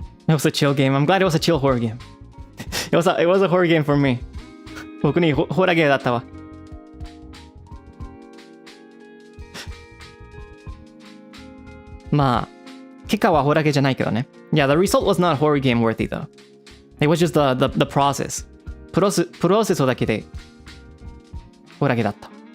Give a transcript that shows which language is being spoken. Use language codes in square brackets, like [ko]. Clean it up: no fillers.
[en] It was a chill game. I'm glad it was a chill horror game. It was a horror game for me. [ja] 僕にホラーゲーだったわ。まあ、結果はホラーゲーじゃないけどね。 [en] Yeah, the result was not horror game worthy though. It was just the process. [ja] プロセスだけでホラーゲーだった。